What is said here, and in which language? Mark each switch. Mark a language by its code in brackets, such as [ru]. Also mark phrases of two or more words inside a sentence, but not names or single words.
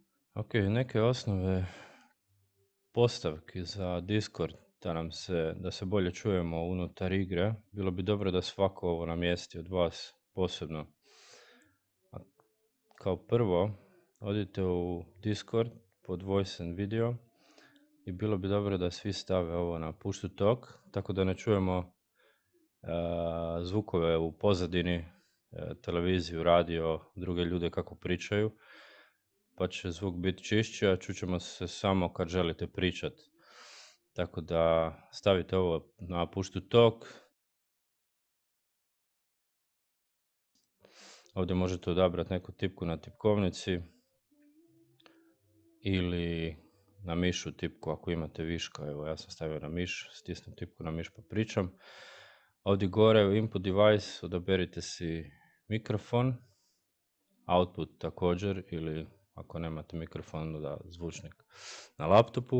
[hr] Ok, neke osnove postavki za Discord da se bolje čujemo unutar igre. Bilo bi dobro da svako ovo namjesti od vas posebno. A kao prvo, odite u Discord pod [en] Voice and Video [hr] i bilo bi dobro da svi stave ovo na [en] push to talk, [hr] tako da ne čujemo zvukove u pozadini, televiziju, radio, druge ljude kako pričaju, pa će zvuk biti čišći, a čućemo se samo kad želite pričat. Tako da stavite ovo na [en] push to talk. [hr] Ovdje možete odabrati neku tipku na tipkovnici ili na mišu tipku ako imate viška. Evo, ja sam stavio na miš, stisnem tipku na miš pa pričam. Ovdje gore u [en] input device [hr] odaberite si mikrofon, output također, ili ako nemate mikrofon da zvučnik na laptopu.